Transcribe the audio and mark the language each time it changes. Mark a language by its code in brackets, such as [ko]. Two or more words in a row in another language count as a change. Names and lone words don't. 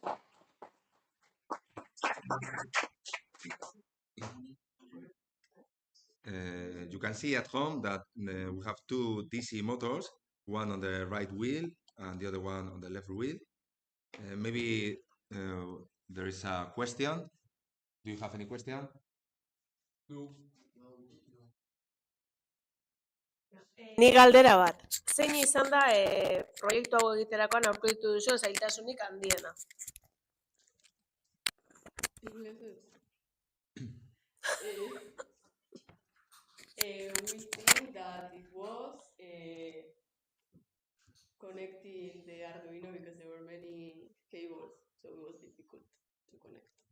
[en] You can see at home that we have two DC motors, one on the right wheel and the other one on the left wheel. Maybe there is a question. Do you have any question? No. [eu] Ni galdera bat. Zein izan da proiektu hau egiterakoan aurkitu duzu zailtasunik handiena? [en] We think that it was connecting the Arduino because there were many cables, so it was difficult to connect.